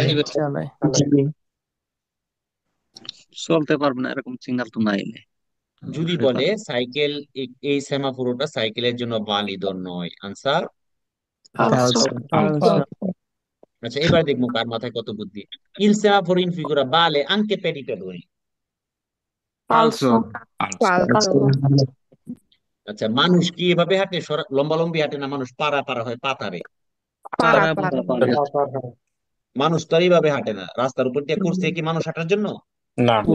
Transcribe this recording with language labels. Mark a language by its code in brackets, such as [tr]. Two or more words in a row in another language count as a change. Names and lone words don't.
[bn] চালাই চলতে পারবে না এরকম সিগন্যাল তো নাই। যদি বলে সাইকেল, এই সেমাফোরটা সাইকেলের জন্য ভ্যালিড নয়, আনসার ফালসো আচ্ছা, এবার দেখবো কার মাথায় কত বুদ্ধি। [it] Il semaforo in figura vale anche per i pedoni. [bn] ফালসো। আচ্ছা, মানুষ কি এভাবে হাঁটে? লম্বালম্বি হাঁটে না, মানুষ পাড়া পাড়া হয় পাতারে। মানুষ তো আর এইভাবে হাঁটে না। রাস্তার উপর দিয়ে করছে কি মানুষ হাঁটার জন্য? না।